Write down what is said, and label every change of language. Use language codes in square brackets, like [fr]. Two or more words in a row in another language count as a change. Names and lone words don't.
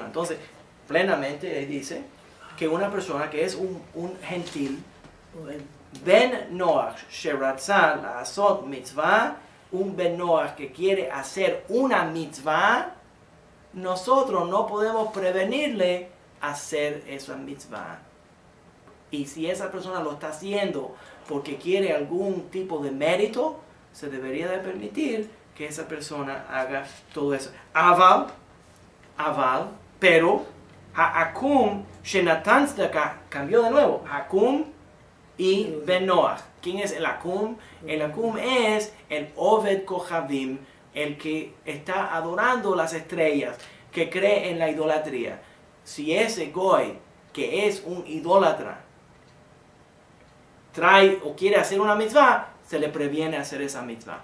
[es] Entonces, plenamente él dice que una persona que es un gentil, [he] בן נח, שרצה לעשות מצוה, [es] un Ben Noach que quiere hacer una mitzvah, nosotros no podemos prevenirle hacer esa mitzvah. Y si esa persona lo está haciendo porque quiere algún tipo de mérito, se debería de permitir que esa persona haga todo eso. [he] Aval, pero העכו"ם שנתן צדקה, [es] cambió de nuevo, Akum y Ben Noach. ¿Quién es el Akum? El Akum es el [he] עובד כוכבים, [es] el que está adorando las estrellas, que cree en la idolatría. Si ese goy, que es un idólatra, trae o quiere hacer una mitzvah, se le previene hacer esa mitzvah.